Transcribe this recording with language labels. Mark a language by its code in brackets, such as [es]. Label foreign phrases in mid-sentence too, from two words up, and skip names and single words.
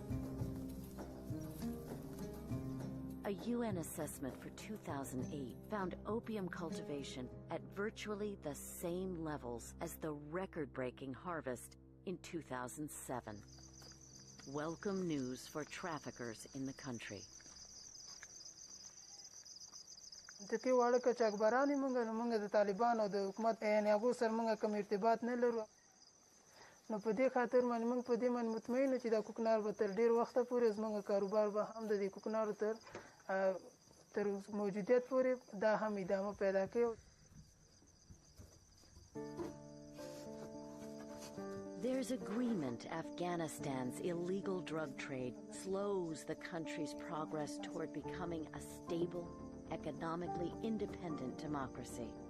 [en] A UN assessment for 2008 found opium cultivation at virtually the same levels as the record-breaking harvest in 2007. Welcome news for traffickers in the country. [ps] دې واړه کچاکبرانې مونږ د طالبانو د حکومت یعنې هغو سره مونږ کوم ارتباط نه لرو. نو په دې خاطر باندې موږ په دې باندې مطمئن یو چې دا کوکنار به تر ډېر وخته پورې زموږ کاروبار به هم د دې کوکنارو تر موجودیت پورې دا هم ادامه پیدا کوي. [en] There's agreement Afghanistan's illegal drug trade slows the country's progress toward becoming a stable, economically independent democracy.